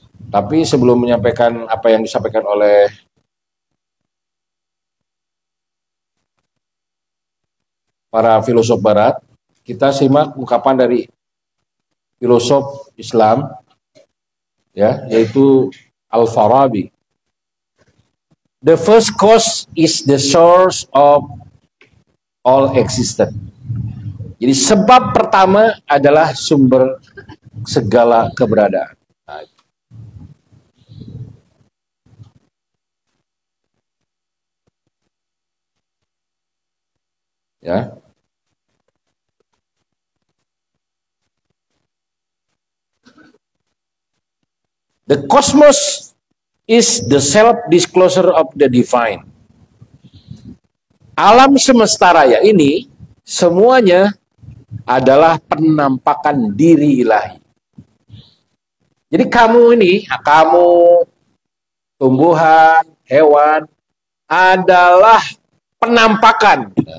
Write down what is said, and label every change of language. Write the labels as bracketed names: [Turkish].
[Indonesian] Tapi sebelum menyampaikan apa yang disampaikan oleh para filosof Barat, kita simak ungkapan dari filosof Islam, ya, yaitu Al-Farabi. [English] The first cause is the source of all existence. [Indonesian] Jadi sebab pertama adalah sumber segala keberadaan. Nah, ya. [English] The cosmos is the self-disclosure of the divine. [Indonesian] Alam semesta raya ini semuanya adalah penampakan diri ilahi. Jadi kamu ini, kamu, tumbuhan, hewan, adalah penampakan.